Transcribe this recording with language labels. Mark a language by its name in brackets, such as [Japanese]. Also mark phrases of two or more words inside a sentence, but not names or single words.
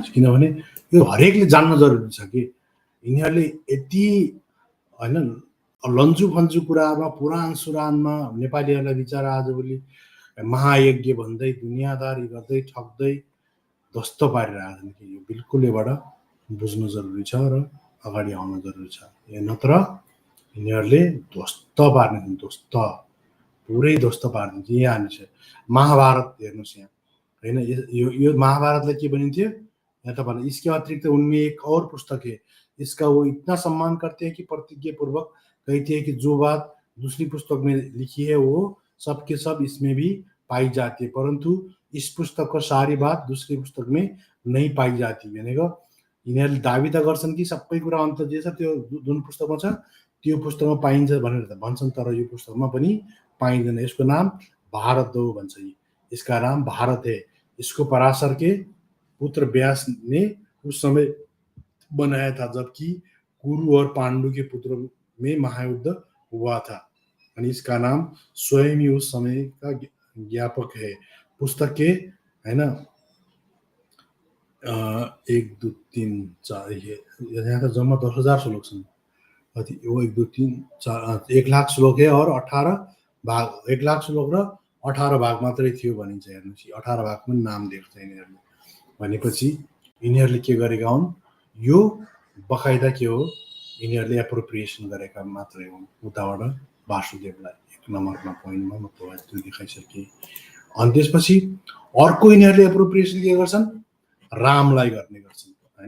[Nepali] किनभने यो हरेकले जान्न जरुरी छ कि यिनीहरूले यति हैन लन्जु फन्जु कुरामा पुराण सुरानमा नेपालीहरूलाई बिचारा आजभोलि महायज्ञ भन्दै दुनियादारी गर्दै ठग्दै ध्वस्त पारिरहेछन् कि यो बिल्कुल यबाट बुझ्नु जरुरी छ र अगाडि आउन जरुरी छ। नत्र यिनीहरूले ध्वस्त पार्ने, ध्वस्त पुरै ध्वस्त पार्ने। यहाँ महाभारत हेर्नुहोस् यहाँ हैन। यो महाभारतलाई के भनिन्थ्यो यहाँ तपाईँलाई, [Hindi] इसके अतिरिक्त उनमें एक और पुस्तक है, इसका वो इतना सम्मान करते हैं कि प्रतिज्ञा पूर्वक कहते हैं कि जो बात दूसरी पुस्तक में लिखी है वो सब के सब इसमें भी पाई जाती है, परंतु इस पुस्तक को सारी बात दूसरी पुस्तक में नहीं पाई जाती। [Nepali] भनेको यिनीहरूले दाबी त गर्छन् कि सबै कुरा अन्त जे छ त्यो जुन पुस्तकमा छ त्यो पुस्तकमा पाइन्छ भनेर त भन्छन्, तर यो पुस्तकमा पनि पाइँदैन। यसको नाम भारत हो भन्छ। [Hindi] इसका नाम भारत है, इसको पराशर के पुत्र व्यास ने उस समय बनाया था जबकि कुरु और पांडु के पुत्रों में महायुद्ध हुआ था। अनि इसका नाम स्वयं ही उस समय का ज्ञापक है। [Nepali] पुस्तक के हैन 1 2 3 4 यहाँ त जम्मा 10,000 श्लोक छन्। [Hindi] वो 1 2 3 4 1 लाख श्लोक है और 18 भाग, [Nepali] 1 लाख श्लोक र 18 भाग मात्रै थियो भनिन्छ। हेर्नुहोस् 18 भाग पनि नाम दिएको छ यिनीहरूले। भनेपछि यिनीहरूले के गरेका हुन्, यो बकाइदा के हो यिनीहरूले एप्रोप्रिएसन गरेका मात्रै हुन् उताबाट वासुदेवलाई। 1 नम्बरमा पोइन्टमा म तपाईँलाई त्यो देखाइसकेँ। अनि त्यसपछि अर्को यिनीहरूले एप्रोप्रिएसन के गर्छन्, रामलाई गर्ने गर्छन् हैन।